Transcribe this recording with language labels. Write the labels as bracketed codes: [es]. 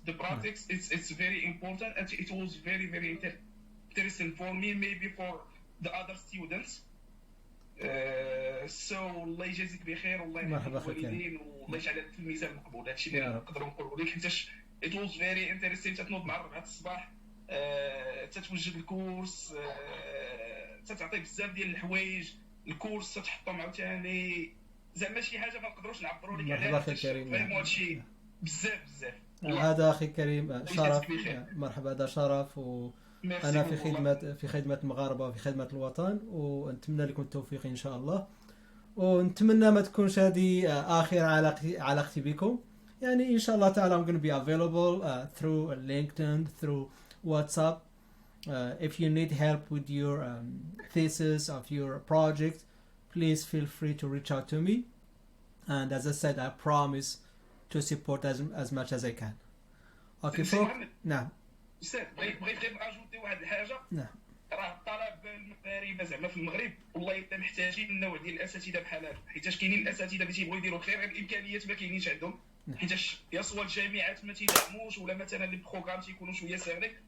[en] The practice it's very important, and it was very interesting for me, maybe for the other students. [ar] So الله يجازيك بخير والله يحفظ الوالدين والله يجعل في الميزان المقبول. هادشي اللي نقدروا نقولوا لك، حيتاش [en] it was very interesting. [ar] تتنوض مع 4 الصباح، تتوجد الكورس، تتعطي بزاف ديال الحوايج. الكورس تتحطهم عاوتاني، زعما شي حاجه ما نقدروش نعبروا لك عليها. مرحبا اخي كريم. فهموا هادشي بزاف. هذا اخي كريم شرف. مرحبا، هذا شرف، وانا في خدمه المغاربه وفي خدمه الوطن، ونتمنى لكم التوفيق ان شاء الله، ونتمنى ما تكونش هذه اخر علاقتي بكم. يعني ان شاء الله تعالى [en] I'm going to be available through LinkedIn, through WhatsApp. If you need help with your thesis of your project, please feel free to reach out to me. And as I said, I promise to support as much as I can. Okay, folks. نعم. [ar] استاذ بغيت غير اجوتي واحد الحاجه. نعم. راه الطلبه المغاربه زعما في المغرب والله الا محتاجين النوع ديال الاساتذه بحال هذا، حيتاش كاينين الاساتذه اللي تيبغيو يديروا الخير، غير الامكانيات ما كاينينش عندهم، حيتاش يا سوا الجامعات ما تيدعموش، ولا مثلا لي بروغرام تيكونوا شويه صغيرين.